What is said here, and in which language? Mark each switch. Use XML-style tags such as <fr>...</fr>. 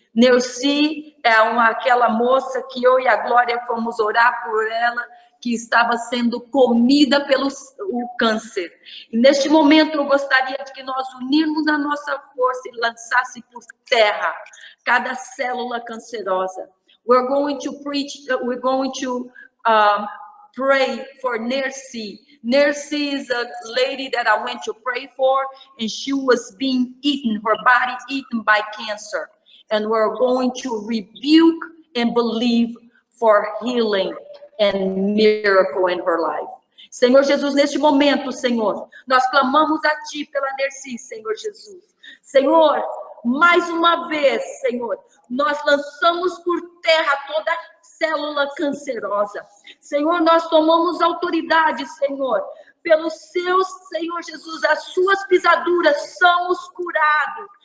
<pt>Neuci é aquela moça que eu e a Glória fomos orar por ela, que estava sendo comida pelo câncer. E neste momento, eu gostaria de que nós unirmos a nossa força e lançasse por terra cada célula cancerosa.</pt> <en>We're going to pray for Nercy. Nercy is a lady that I went to pray for, and she was being eaten, her body eaten by cancer. And we're going to rebuke and believe for healing and miracle in her life.</en> <pt>Senhor Jesus, neste momento, Senhor, nós clamamos a Ti pela Nercy, Senhor Jesus. Senhor, mais uma vez, Senhor, nós lançamos por terra toda célula cancerosa. Senhor, nós tomamos autoridade, Senhor, pelos seus, Senhor Jesus, as suas pisaduras somos curados.</pt>